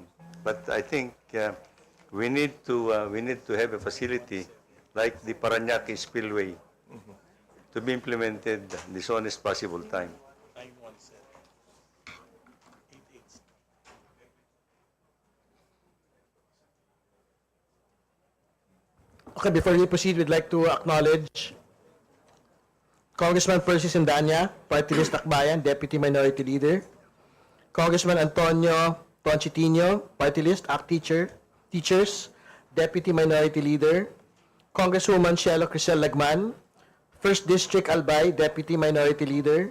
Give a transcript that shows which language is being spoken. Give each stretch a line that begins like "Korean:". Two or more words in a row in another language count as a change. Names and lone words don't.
English: But I think we need to have a facility like the Paranaque Spillway to be implemented the soonest possible time. Okay, before we proceed, we'd like to acknowledge Congressman Percy Sindanya, Party List Akbayan, Deputy Minority Leader. Congressman Antonio Tonchitino, Party List ACT Teachers, Deputy Minority Leader. Congresswoman Shelo Crisel Lagman, 1st District Albay, Deputy Minority Leader.